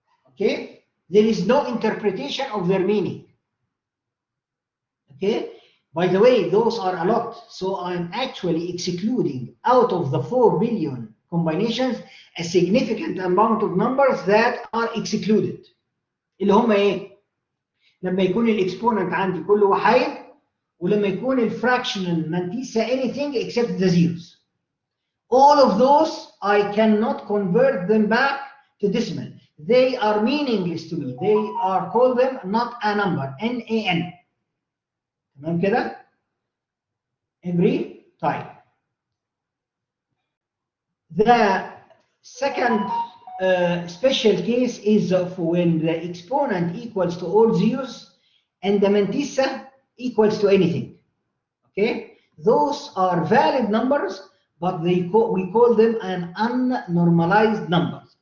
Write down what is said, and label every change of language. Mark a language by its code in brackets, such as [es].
[en] Okay, there is no interpretation of their meaning. Okay, by the way, those are a lot, so I'm actually excluding out of the 4 billion combinations a significant amount of numbers that are excluded. [ar] اللي هم ايه؟ لما يكون الاكسبوننت عندي كله وحيد ولما يكون الفراكشنال مانتيسا [en] anything except the zeros. All of those I cannot convert them back to decimal. They are meaningless to me. They are called them not a number. NaN. [ar] تمام كده؟ [en] Agree? [ar] طيب. [en] The second special case is of when the exponent equals to all zeros and the mantissa equals to anything. Okay? Those are valid numbers, but we call them an unnormalized numbers.